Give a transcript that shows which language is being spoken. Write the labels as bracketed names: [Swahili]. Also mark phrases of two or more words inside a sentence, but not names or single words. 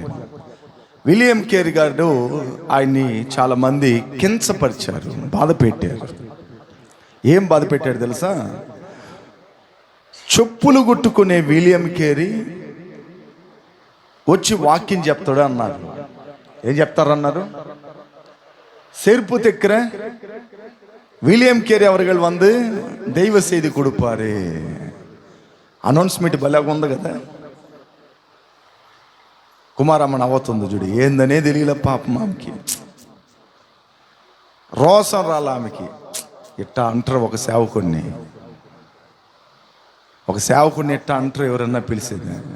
[Telugu] విలియం కేరీ గారు ఆయన్ని చాలామంది కించపరిచారు, బాధ పెట్టారు. ఏం బాధ పెట్టారు తెలుసా? చెప్పులు కుట్టుకునే విలియం కేరీ వచ్చి వాక్యం చెప్తాడు అన్నారు. ఏం చెప్తారన్నారు? [Tamil] செருப்பு தைக்கிற வில்லியம் கேரி அவர்கள் வந்து தெய்வ செய்தி கொடுப்பாரு. [Telugu] అనౌన్స్మెంట్ భలేగా ఉంది కదా. కుమారమ్మ నవ్వుతుంది చూడు. ఏందనే తెలియలే పాపం ఆమెకి, రోసం రాల ఆమెకి. ఇట్టా అంటారు ఒక సేవకుడిని ఇట్టా అంటారు ఎవరన్నా పిలిచేది.